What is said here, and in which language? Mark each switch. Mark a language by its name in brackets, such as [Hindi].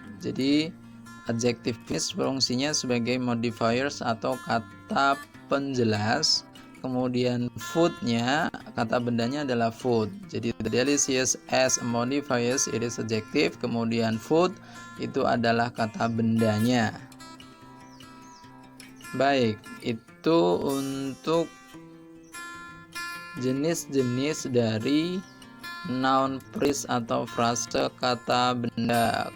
[Indonesian] Jadi adjektif ini fungsinya sebagai modifiers atau kata penjelas. Kemudian foodnya, kata bendanya adalah food. [English] Jadi the delicious as a modifiers it is adjective. [Indonesian] Kemudian food itu adalah kata bendanya. Baik, itu untuk jenis-jenis dari noun phrase atau frase kata benda.